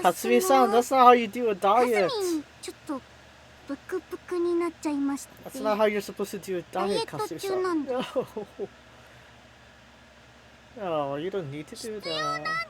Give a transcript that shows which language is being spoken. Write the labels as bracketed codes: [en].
[en] Kasumi-san, that's not how you do a diet. [ja] ちょっとブクブクになっちゃいまして。 [en] That's not how you're supposed to do a diet, Kasumi-san. No. No, you don't need to do that.